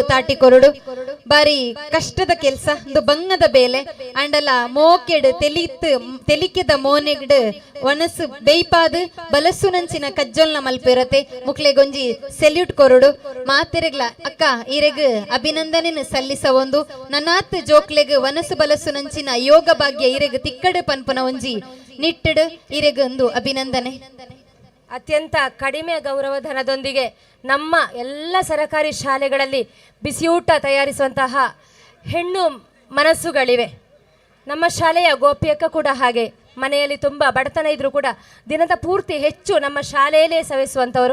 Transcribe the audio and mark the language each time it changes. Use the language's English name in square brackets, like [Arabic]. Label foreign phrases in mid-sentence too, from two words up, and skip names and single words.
[Tulu] ತಾಟಿ ಕೊರುಡು ಬಾರಿ ಕಷ್ಟದ ಕೆಲ್ಸ ಒಂದು ಬಂಗದ ಬೇಲೆ ಅಂಡಲ ಮೋಕೆಡ್ ತೆಲಿಕೆದ ಮೋನೆಗ್ಡ್ ಒಣಸು ಬೈಪಾದು ಬಲಸುನಂಚಿನ ಕಜ್ಜೊಲ್ನ ಮಲ್ಪಿರತೆ ಮುಕ್ಲೆಗೊಂಜಿ ಸೆಲ್ಯೂಟ್ ಕೊರುಡು ಮಾತೆರೆಗ್ಲ ಅಕ್ಕ ಇರೆಗ್ [Kannada] ಅಭಿನಂದನೆ ಸಲ್ಲಿಸ [Tulu] ಒಂದು ನನಾತ್ ಜೋಕ್ಲೆಗ್ ವನಸು ಬಲಸುನಂಚಿನ ಯೋಗ ಭಾಗ್ಯ ಇರೆಗ್ ತಿಕ್ಕಡು ಪನ್ಪುನ ಒಂಜಿ ನಿಟ್ಟಡು ಇರೆಗೊಂದು ಅಭಿನಂದನೆ. [Kannada] ಅತ್ಯಂತ ಕಡಿಮೆ ಗೌರವಧನದೊಂದಿಗೆ ನಮ್ಮ ಎಲ್ಲ ಸರಕಾರಿ ಶಾಲೆಗಳಲ್ಲಿ ಬಿಸಿಯೂಟ ತಯಾರಿಸುವಂತಹ ಹೆಣ್ಣು ಮನಸ್ಸುಗಳಿವೆ. ನಮ್ಮ ಶಾಲೆಯ ಗೋಪಿಯಕ್ಕ ಕೂಡ ಹಾಗೆ. ಮನೆಯಲ್ಲಿ ತುಂಬ ಬಡತನ ಇದ್ರೂ ಕೂಡ ದಿನದ ಪೂರ್ತಿ ಹೆಚ್ಚು ನಮ್ಮ ಶಾಲೆಯಲ್ಲೇ ಸವಿಸುವಂಥವರು.